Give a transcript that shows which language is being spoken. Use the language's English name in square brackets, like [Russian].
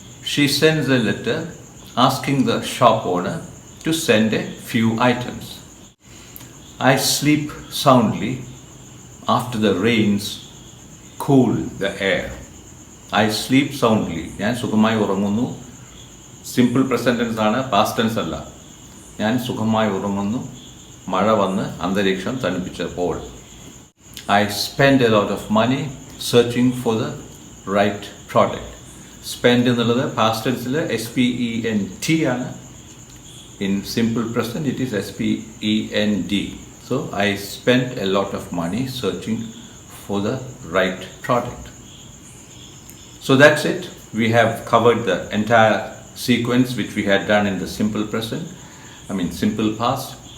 [English] She sends a letter asking the shop owner to send a few items. I sleep soundly after the rains cool the air. I sleep soundly. [Malayalam] ഞാൻ സുഖമായി ഉറങ്ങുന്നു. Simple present tense ആണ്, past tense അല്ല. ഞാൻ സുഖമായി ഉറങ്ങുന്നു മഴ വന്ന് അന്തരീക്ഷം തണുപ്പിച്ചപ്പോൾ. [English] I spend a lot of money searching for the right product. [Malayalam] Spend എന്നുള്ളത് പാസ്റ്റ് ടെൻസിൽ SPENT ആണ്. [English] In simple present it is SPEND. So I spent a lot of money searching for the right product. So that's it. We have covered the entire sequence which we had done in the simple present, simple past.